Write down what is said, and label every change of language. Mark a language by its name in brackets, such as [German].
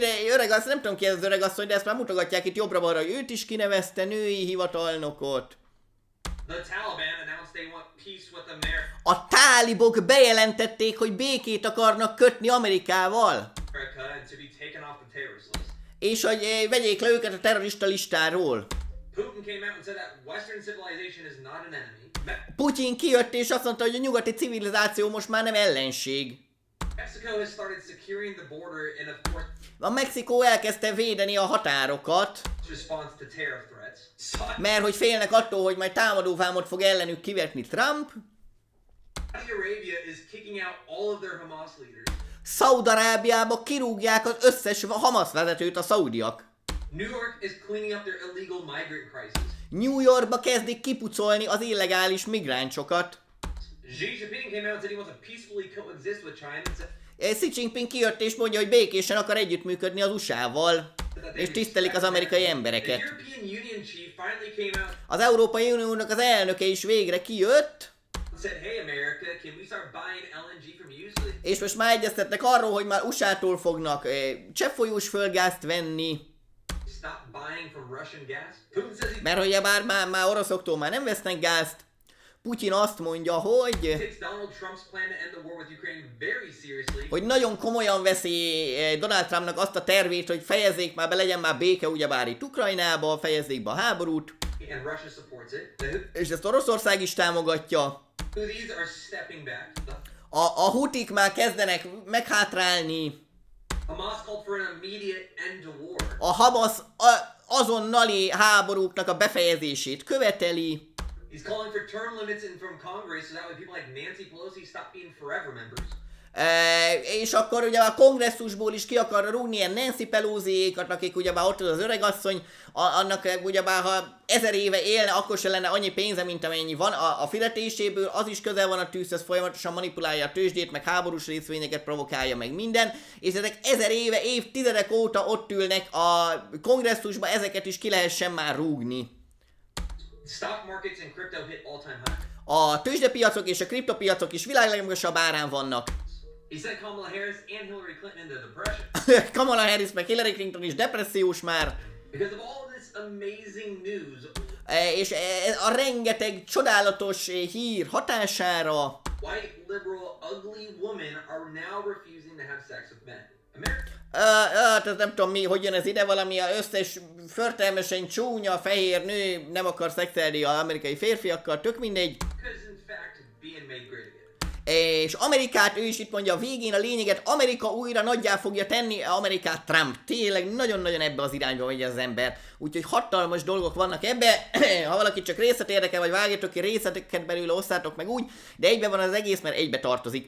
[Hungarian] öregasszony, nem tudom ki ez az öregasszony, de ezt már mutogatják itt jobbra-balra, hogy őt is kinevezte, női hivatalnokot. [English] The Taliban announced they want peace with America. [Hungarian] A tálibok bejelentették, hogy békét akarnak kötni Amerikával. [English] And to be taken off the terrorist list. [Hungarian] És hogy vegyék le őket a terrorista listáról. [English] Putin came out and said that Western civilization is not an enemy. [Hungarian] Putyin kijött és azt mondta, hogy a nyugati civilizáció most már nem ellenség. [English] Mexico has started securing the border in a forced [Hungarian] A Mexikó elkezdte védeni a határokat, [English] response to tariff threats. [Hungarian] mert hogy félnek attól, hogy majd támadóvámot fog ellenük kivetni Trump. [English] Saudi Arabia is kicking out all of their Hamas leaders. [Hungarian] Szaúd-Arábiába kirúgják az összes Hamas vezetőt a szaudiak. [English] New York is cleaning up their illegal migrant crisis. [Hungarian] New Yorkba kezdik kipucolni az illegális migráncsokat. [English] Xi Jinping came out and said he wants to peacefully coexist with China. [Hungarian] Xi Jinping kijött és mondja, hogy békésen akar együttműködni az USA-val, és tisztelik az amerikai embereket. [English] The European Union chief finally came out [Hungarian] Az Európai Uniónak az elnöke is végre kijött, [English] and said, "Hey America, can we start buying LNG from you?" So [Hungarian] és most már egyeztetnek arról, hogy már USA-tól fognak cseppfolyós földgázt venni, [English] they stop buying from Russian gas. Putin says he [Hungarian] mert hogy már oroszoktól már nem vesznek gázt. Putyin azt mondja, hogy [English] takes Donald Trump's plan to end the war with Ukraine very seriously. [Hungarian] nagyon komolyan veszi Donald Trumpnak azt a tervét, hogy fejezzék már be, legyen már béke ugyebár itt Ukrajnába, fejezzék be a háborút, [English] And Russia supports it. The [Hungarian] és ezt Oroszország is támogatja. [English] Houthis are stepping back. [Hungarian] A hutik már kezdenek meghátrálni, [English] Hamas called for an immediate end to war. [Hungarian] a Hamas azonnali háborúknak a befejezését követeli, [English] He's calling for term limits in from Congress so that way people like Nancy Pelosi stop being forever members. [Hungarian] És akkor ugye a kongresszusból is ki akar rúgni ilyen Nancy Pelosi-ékat, akik ugyebár ott az öregasszony, annak ugyebár ha 1000 éve élne, akkor se lenne annyi pénze, mint amennyi van a fizetéséből, az is közel van a tűzhöz, folyamatosan manipulálja a tőzsdét, meg háborús részvényeket provokálja, meg minden, és ezek 1000 éve, évtizedek óta ott ülnek a kongresszusba, ezeket is ki lehessen már rúgni. [English] Stock markets and crypto hit all-time high. [Hungarian] A tőzsdepiacok és a kriptopiacok is világ legmagasabb árán vannak. [English] He sent Kamala Harris and Hillary Clinton into depression. [Hungarian] Kamala Harris meg Hillary Clinton is depressziós már. [English] Because of all this amazing news, [Hungarian] És a rengeteg csodálatos hír hatására [English] white, liberal, ugly women are now refusing to have sex with men. [Hungarian] tehát nem tudom mi, hogy jön ez ide, valami összes förtelmesen csúnya, fehér nő nem akar szexelni az amerikai férfiakkal, tök mindegy. [English] Because in fact, being made great again. [Hungarian] És Amerikát, ő is itt mondja a végén a lényeget, Amerika újra nagyjá fogja tenni Amerikát Trump. Tényleg nagyon-nagyon ebbe az irányba megy az ember. Úgyhogy hatalmas dolgok vannak ebbe. Ha valaki csak részlet érdekel, vagy vágjátok ki részleteket belőle, osszátok meg úgy, de egybe van az egész, mert egybe tartozik.